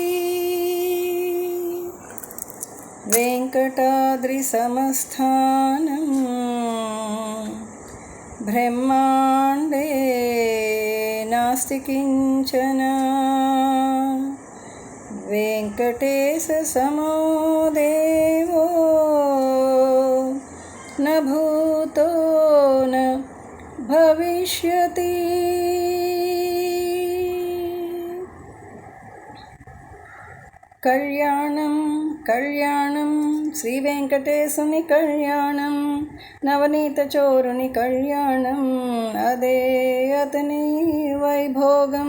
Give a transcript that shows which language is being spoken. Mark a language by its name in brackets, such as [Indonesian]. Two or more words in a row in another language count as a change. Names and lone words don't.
[Sanskrit] वेङ्कटाद्रिसमस्थानं ब्रह्माण्डे नास्ति किञ्चन। वेङ्कटेशसमो देवो न भूतो न भविष्यति। [Telugu] కళ్యాణం కళ్యాణం శ్రీ వెంకటేశుని కళ్యాణం, నవనీత చోరుని కళ్యాణం, అదే అతని వైభోగం.